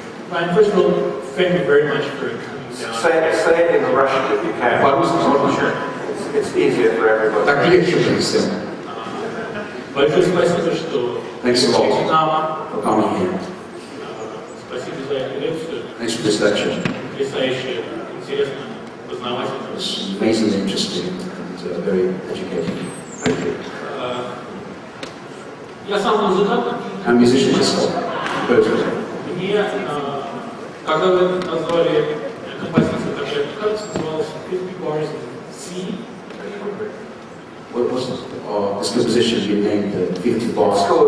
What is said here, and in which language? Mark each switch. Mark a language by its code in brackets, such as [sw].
[en] Ryan, first of all, thank you very much for coming down. Say it in Russian if you can. [ru] По-русски можно? [en] It's easier for everybody. [ru] Так легче будет всем. Большое спасибо, что [en] Thanks a lot. [ru] к нам. [en] For coming here. [ru] Спасибо за эту лекцию. [en] Thanks for this lecture. [ru] Потрясающе, интересно, познавательно. [en] It's amazingly interesting and very educating. Thank you. [ru] Я сам музыкант. [en] I'm a musician myself, composer. [ru] Мне, когда вы назвали композицию, которая, кажется, называлась 50 Bars in C. [en] What was this composition being named 50 bars?